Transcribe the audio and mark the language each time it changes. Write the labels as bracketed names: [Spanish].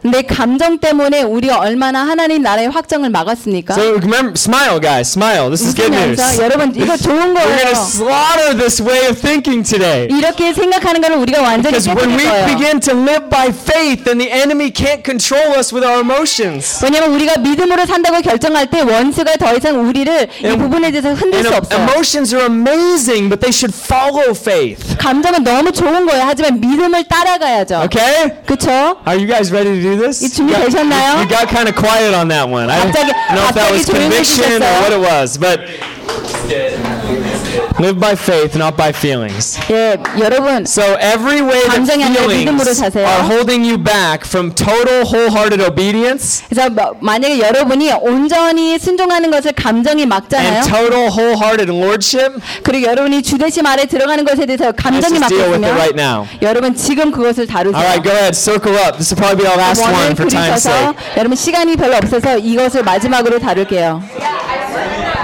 [Korean] 내 감정 때문에 우리 얼마나 하나님 나라의 확장을 막았습니까? [English] So remember, smile, guys, smile. This is good news. [Korean] 여러분 이거 좋은 거예요. [English] We're gonna slaughter this way of thinking today. [Korean] 이렇게 생각하는 거를 우리가 완전히 깨뜨릴 거예요. [English] Because when we begin to live by faith, then the enemy can't control us with our emotions. [Korean] 왜냐면 우리가 믿음으로 산다고 결정할 때 원수가 더 이상 우리를 이 부분에 대해서 흔들 수 없어요. [English] Emotions are amazing, but they should follow faith. [Korean] 감정은 너무 좋은 거예요. 하지만 믿음을 따라가야죠. [English] Okay? [Korean] 그렇죠? [English] Are you guys ready to do this? [Korean] 준비되셨나요? [English] You got kind of quiet on that one. I don't know if that was conviction or what it was, but live by faith, not by feelings. [Korean] 예, 여러분. [English] So every way that feelings are holding you back from total wholehearted obedience. [Korean] 그래서 만약에 여러분이 온전히 순종하는 것을 감정이 막잖아요. [English] And total wholehearted lordship. [Korean] 그리고 여러분이 주되심 아래 들어가는 것에 대해서 감정이 막히면 여러분 지금 그것을 다루세요. [English] Alright, go ahead, circle up. This will probably be our last one for time's sake. [Korean] 여러분 시간이 별로 없어서 이것을 마지막으로 다룰게요.